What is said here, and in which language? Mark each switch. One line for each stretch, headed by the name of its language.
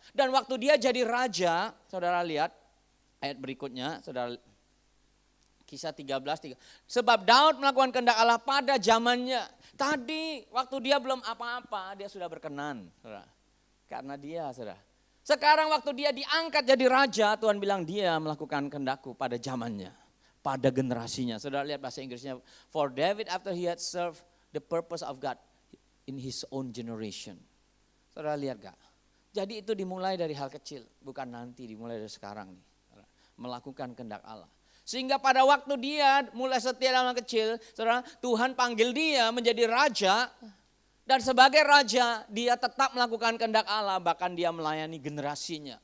Indonesian: Dan waktu dia jadi raja, saudara lihat ayat berikutnya, saudara, Kisah 13. Sebab Daud melakukan kehendak Allah pada zamannya. Tadi waktu dia belum apa-apa, dia sudah berkenan, saudara. Karena dia, saudara. Sekarang waktu dia diangkat jadi raja, Tuhan bilang dia melakukan kehendakku pada zamannya, pada generasinya. Saudara lihat bahasa Inggrisnya,
English: for David after he had served the purpose of God in his own generation.
Indonesian: Saudara lihat gak? Jadi itu dimulai dari hal kecil, bukan nanti, dimulai dari sekarang nih. Melakukan kehendak Allah. Sehingga pada waktu dia mulai setia dalam hal kecil, saudara, Tuhan panggil dia menjadi raja. Dan sebagai raja dia tetap melakukan kehendak Allah, bahkan dia melayani generasinya.